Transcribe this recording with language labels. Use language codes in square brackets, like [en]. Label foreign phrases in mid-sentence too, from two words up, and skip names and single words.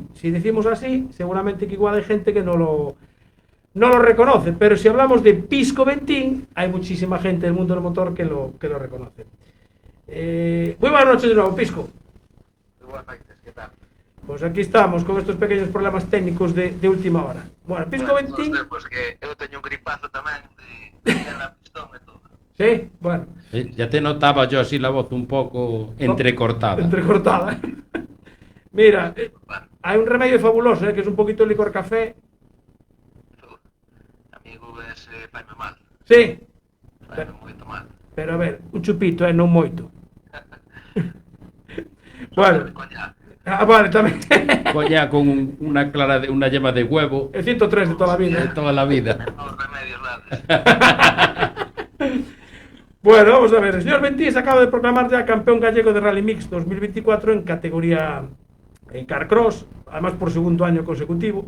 [es] Si decimos así, seguramente que igual hay gente que no lo reconoce, pero si hablamos de Pisco Bentín, hay muchísima gente del mundo del motor que lo reconoce. Muy buenas noches de nuevo, Pisco. Muy buenas noches, ¿qué tal? Pues aquí estamos con estos pequeños problemas técnicos de última hora. Bueno, Pisco Bueno, Bentín... [gl] non sei, pois que eu teño un gripazo tamén de la pistón e todo. [es] Sí, bueno. Ya te notaba yo así la voz un poco entrecortada. Entrecortada. Mira, hay un remedio fabuloso, que es un poquito de licor café. [gl] Amigo, ese faime mal. [es] Sí, [gl] Faime moito mal. pero a ver, un chupito, non moito. [es] Bueno, Coñac. Ah, vale, también. Coña con una clara una yema de huevo El 103 de toda la de vida. toda la vida. Los remedios nada. Bueno, vamos a ver. El señor Ventís acaba de proclamar ya campeón gallego de Rally Mix 2024 en categoría Carcross, además por segundo año consecutivo.